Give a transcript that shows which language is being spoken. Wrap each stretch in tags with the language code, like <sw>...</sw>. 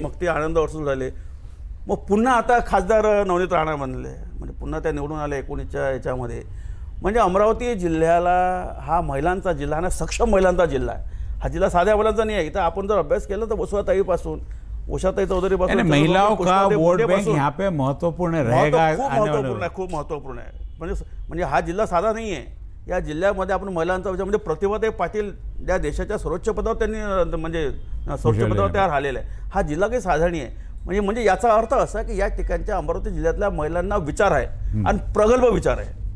<mr>मग ते आनंदराव अडसूळ झाले. मग पुन्हा आता खासदार नवनीत राणा बनले, म्हणजे पुन्हा त्या निवडून आल्या 19च्या याच्यामध्ये. म्हणजे अमरावती जिल्ह्याला हा महिलांचा जिल्हा आणि सक्षम महिलांचा जिल्हा आहे. हा जिल्हा साध्या महिलांचा नाही आहे. इथं आपण जर अभ्यास केला तर वसुधाताईपासून, उषाताई चौधरी पासून</mr> <hi>महिलाओं का वोट बैंक यहाँ पे महत्वपूर्ण रहेगा,</hi> <mr>खूप महत्वपूर्ण आहे. म्हणजे हा जिल्हा साधा नाही आहे. या जिल्ह्यामध्ये आपण महिलांचा विचार म्हणजे प्रतिभाताई पाटील ज्या देशाच्या सर्वोच्च पदावर त्यांनी म्हणजे सर्वोच्च पदावर तयार झालेला आहे. हा जिल्हा काही साधा नाही आहे. म्हणजे याचा अर्थ असा की या ठिकाणच्या अमरावती जिल्ह्यातल्या महिलांना विचार आहे आणि प्रगल्भ विचार आहे.</mr>